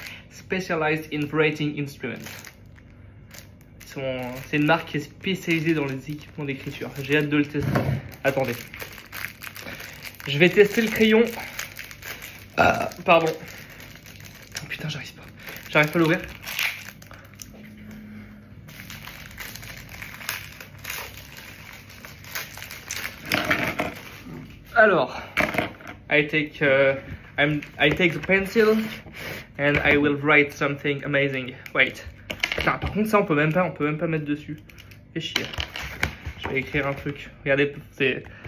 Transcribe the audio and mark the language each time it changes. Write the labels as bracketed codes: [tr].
[en] Specialized in Writing Instruments. [fr] C'est une marque qui est spécialisée dans les équipements d'écriture. J'ai hâte de le tester. Attendez. Je vais tester le crayon. Pardon. Oh putain, j'arrive pas. J'arrive pas à l'ouvrir. [en] Alors, I take the pencil and I will write something amazing. Wait. [fr] Putain, par contre ça on peut même pas mettre dessus. Fais chier. Je vais écrire un truc. Regardez, c'est...